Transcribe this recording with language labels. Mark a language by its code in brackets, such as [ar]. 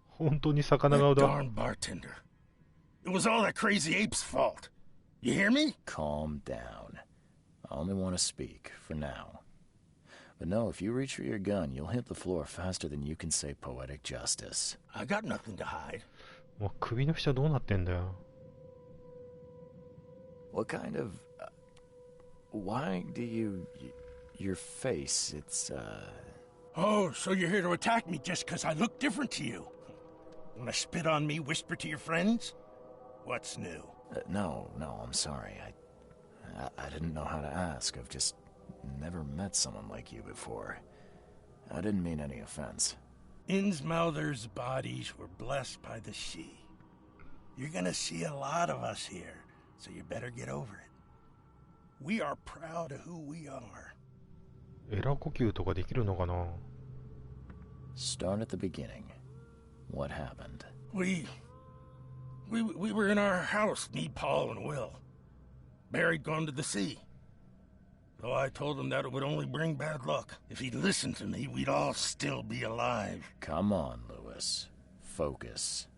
[ja] 本当に魚顔だ。 [en] Darn bartender. It was all that crazy ape's fault. You hear me? Calm down. I only want to speak, for now. But no, if you reach for your gun, you'll hit the floor faster than you can say poetic justice. I got nothing to hide. [ja] もう首の下どうなってんだよ。 [en] What kind of... why do you... your face, it's, Oh, so you're here to attack me just because I look different to you? Want to spit on me, whisper to your friends? What's new? No, I'm sorry. I didn't know how to ask. I've just never met someone like you before. I didn't mean any offense. Innsmouther's bodies were blessed by the sea. You're gonna see a lot of us here, so you better get over it. We are proud of who we are. [ja] エラ呼吸とかできるのかな？ [en] Start at the beginning. What happened? We were in our house, me, Paul, and Will. Barry'd gone to the sea. Though I told him that it would only bring bad luck. If he'd listened to me, we'd all still be alive. Come on, Lewis. Focus.